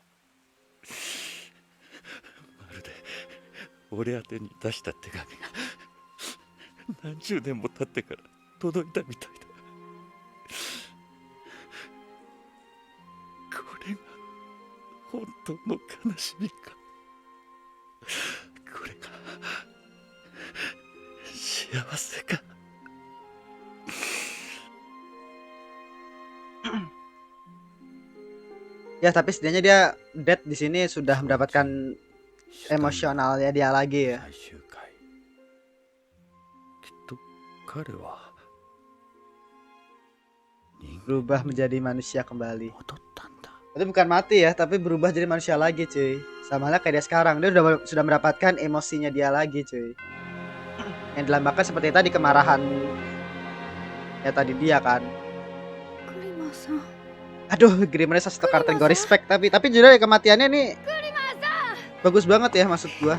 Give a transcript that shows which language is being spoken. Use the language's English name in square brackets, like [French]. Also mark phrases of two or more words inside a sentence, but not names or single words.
[Japanese] まるで俺宛てに出した手紙が何十年も経ってから届いたみたいだ。これが本当の悲しみか。これが幸せか。 [Indonesian] Ya, tapi setidaknya dia Dead di sini sudah mendapatkan emosionalnya dia lagi ya. [Japanese] 最終回彼は人間 [Indonesian] Berubah menjadi manusia kembali. [Japanese] に戻ったんだ。 [Indonesian] Itu bukan mati ya, tapi berubah jadi manusia lagi, cuy. Sama halnya kayak dia sekarang. Dia sudah mendapatkan emosinya dia lagi, cuy. Yang dilambangkan seperti tadi kemarahan ya tadi dia kan. [Japanese] クリマーさん [Indonesian] Aduh, Grimernya satu kategori respect tapi jujur ya kematiannya nih bagus banget ya maksud gua.